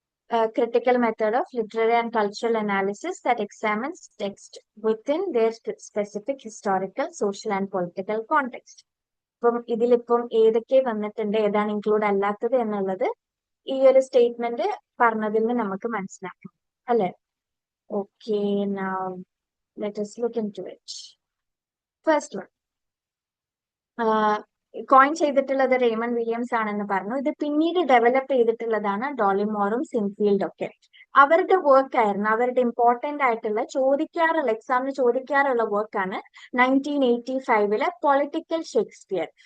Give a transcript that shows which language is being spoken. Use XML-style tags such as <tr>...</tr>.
<en>A critical method of literary and cultural analysis that examines text within their specific historical, social and political context.</en> <ml>ഇപ്പം ഇതിലിപ്പം ഏതൊക്കെ വന്നിട്ടുണ്ട്, ഏതാണ് include അല്ലാത്തത് എന്നുള്ളത് ഈ ഒരു സ്റ്റേറ്റ്മെന്റ് പറഞ്ഞതിൽ നിന്ന് നമുക്ക് മനസ്സിലാക്കാം അല്ലെ?</ml> <en>Okay, now let us look into it. First one.</en> <ml>Coin ചെയ്തിട്ടുള്ളത് റെയ്മൺ വില്യംസ് ആണെന്ന് പറഞ്ഞു. ഇത് പിന്നീട് ഡെവലപ്പ് ചെയ്തിട്ടുള്ളതാണ് ഡോളിമോറും സിൻഫീൽഡും ഒക്കെ. അവരുടെ വർക്ക് ആയിരുന്നു, അവരുടെ ഇമ്പോർട്ടന്റ് ആയിട്ടുള്ള ചോദിക്കാറുള്ള എക്സാമിന് ചോദിക്കാറുള്ള വർക്കാണ് 1985 പൊളിറ്റിക്കൽ ഷേക്സ്പിയർ.</ml>